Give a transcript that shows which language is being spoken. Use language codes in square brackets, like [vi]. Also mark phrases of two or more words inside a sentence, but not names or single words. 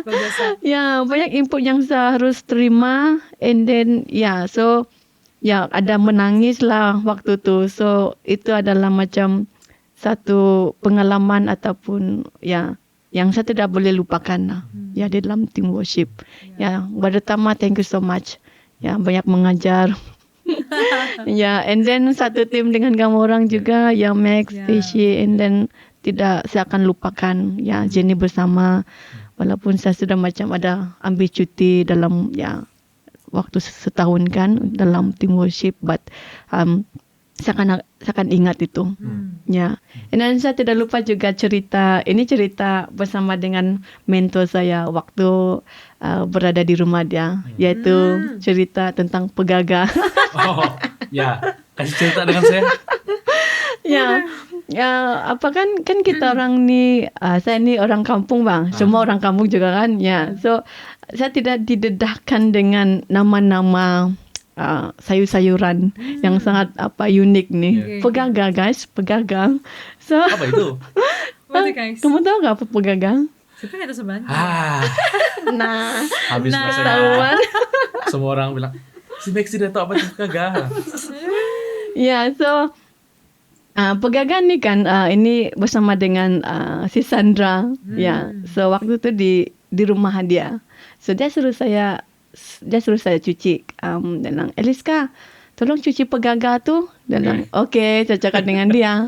[ms] Ya, banyak input yang saya harus terima, [en] and then so [ms] ada menangis lah waktu tu. So itu adalah macam satu pengalaman ataupun yang saya tidak boleh lupakan lah. Ya, di dalam [en] team worship. [ms] Ya, pertama [en] thank you so much. [ms] Ya, banyak mengajar. Ya, [en] and then [ms] satu tim dengan kamu orang juga, yang Max, Fishy, [en] and then [ms] tidak saya akan lupakan ya Jenny bersama, walaupun saya sudah macam ada ambil cuti dalam waktu setahun kan dalam [en] team worship, [ms] but saya akan ingat itu. Ya, dan saya tidak lupa juga cerita bersama dengan mentor saya waktu berada di rumah dia, yaitu cerita tentang pegaga. Kasih cerita dengan saya. Apa kan kita orang ni, saya ni orang kampung bang, semua orang kampung juga kan. Ya, so saya tidak didedahkan dengan nama-nama sayur-sayuran yang sangat unik ni. Pegaga guys, pegaga. So apa itu? Kamu tahu nggak apa pegaga? Siapa yang ada sebenarnya? Nah, habis bahasa. Semua orang bilang si Max tidak tahu apa itu pegaga. Ya, so Pegagan ni kan ini bersama dengan si Sandra. Ya, so waktu tu di rumah dia. So dia suruh saya cuci. Dia bilang, Eliska, tolong cuci pegaga tu. Dia bilang, okay, saya cakap dengan dia.